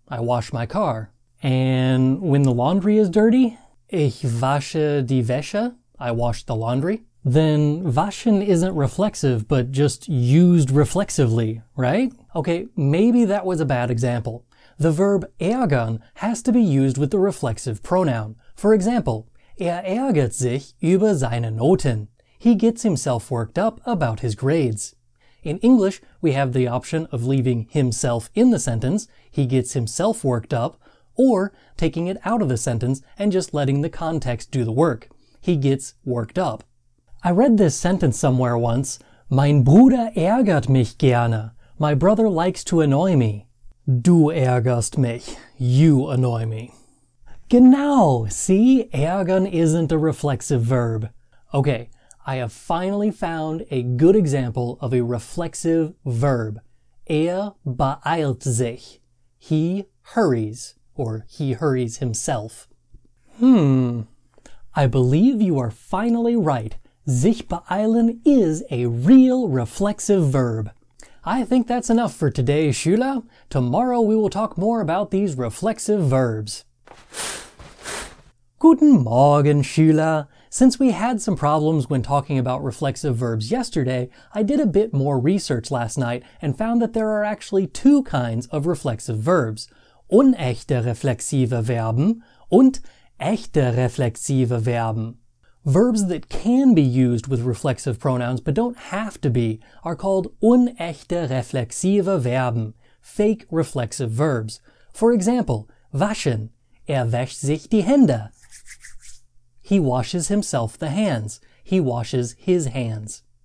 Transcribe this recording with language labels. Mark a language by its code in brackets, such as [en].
[en] I wash my car. And when the laundry is dirty? [de] Ich wasche die Wäsche. [en] I wash the laundry. Then waschen isn't reflexive, but just used reflexively, right? Okay, maybe that was a bad example. The verb ärgern has to be used with the reflexive pronoun. For example, [de] ärgert sich über seine Noten. [en] He gets himself worked up about his grades. In English, we have the option of leaving himself in the sentence, he gets himself worked up, or taking it out of the sentence and just letting the context do the work. He gets worked up. I read this sentence somewhere once. [de] Mein Bruder ärgert mich gerne. [en] My brother likes to annoy me. [de] Du ärgerst mich. [en] You annoy me. [de] Genau! [en] See? Ärgern isn't a reflexive verb. Okay, I have finally found a good example of a reflexive verb. [de] Beeilt sich. [en] He hurries, or he hurries himself. I believe you are finally right. Sich beeilen is a real reflexive verb. I think that's enough for today, Schüler. Tomorrow we will talk more about these reflexive verbs. [de] Guten Morgen, Schüler. [en] Since we had some problems when talking about reflexive verbs yesterday, I did a bit more research last night and found that there are actually two kinds of reflexive verbs. [de] Unechte reflexive Verben und echte reflexive Verben. [en] Verbs that can be used with reflexive pronouns but don't have to be are called [de] unechte reflexive Verben, [en] fake reflexive verbs. For example, waschen. [de] Wäscht sich die Hände. [en] He washes himself the hands. He washes his hands.